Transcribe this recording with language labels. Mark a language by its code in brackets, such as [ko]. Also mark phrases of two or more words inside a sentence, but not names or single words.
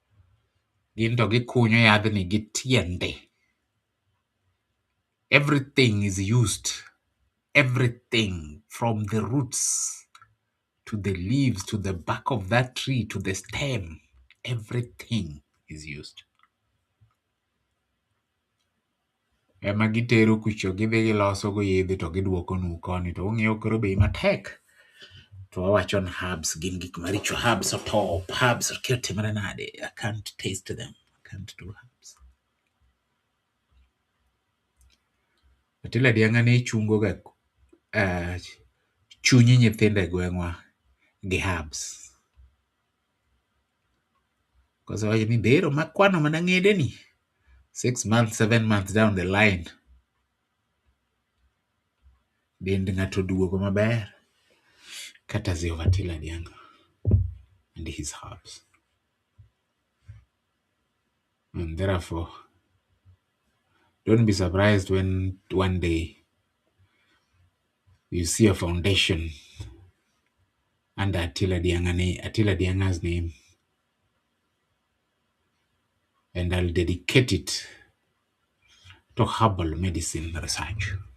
[en] Everything is used. Everything from the roots to the leaves to the back of that tree to the stem. Everything is used. [luo] Ema gitero kucho gidhi giloso go yedhe to giduoko nu koni to ung'iyo koro bei matek. To wawacho ni herbs gin gik maricho. [en] Herbs are top. Herbs are [luo] timore nade. [en] I can't taste them. I can't do herbs. [luo] Atila Dianga ne chungo ga chunyi nyithinde gweng'wa gi herbs. Because wacho ni dhero makwano mana ng'ede ni [en] 6 months, 7 months down the line, [luo] dend ng'ato duogo maber. [en] Courtesy of Attila Dianga and his herbs. And therefore, don't be surprised when one day you see a foundation under Attila Dianga's name, and I'll dedicate it to herbal medicine research.